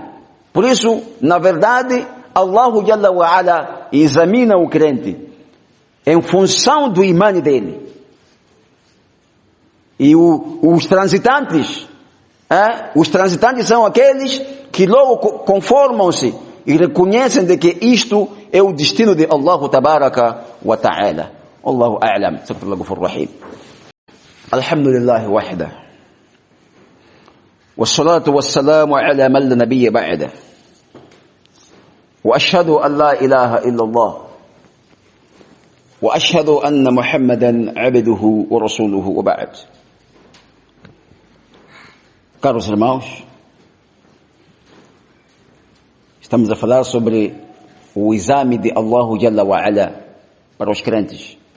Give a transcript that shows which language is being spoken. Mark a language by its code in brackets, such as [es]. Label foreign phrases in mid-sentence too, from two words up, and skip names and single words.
[pt] Por isso, na verdade, [ar] الله جل وعلا [pt] examina o crente em função do imã dele. E os transitantes são aqueles que logo conformam-se e reconhecem de que isto é o destino de [ar] الله تبارك وتعالى. الله أعلم. أستغفر الله غفور رحيم. الحمد لله وحده والصلاة والسلام على من لا نبي بعده. وأشهد أن لا إله إلا الله. وأشهد أن محمدا عبده ورسوله وبعد. [pt] Caros irmãos, estamos a falar sobre o exame de [ar] الله جل وعلا [pt] para os crentes.